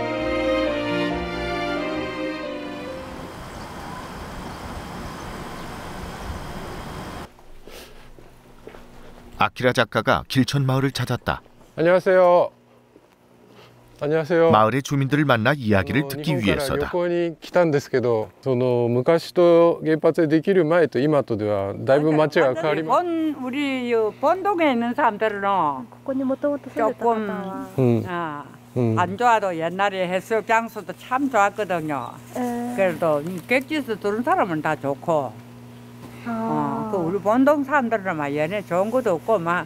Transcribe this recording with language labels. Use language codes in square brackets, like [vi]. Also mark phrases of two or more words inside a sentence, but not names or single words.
[ko] 아키라 작가가 길천 마을을 찾았다. 안녕하세요. 안녕하세요. 마을의 주민들을 만나 이야기를 듣기 위해서다. [ja] 旅行に来たんですけど、その昔と原発できる前と今とではだいぶ街が変わりました。 [ko] 우리 본동에 있는 사람들은 조금 안 좋아도 옛날에 해수욕 장소도 참 좋았거든요. 그래도 객지에서 들은 사람은 다 좋고, 그 우리 본동 사람들은 막 얘네 좋은 것도 없고 막.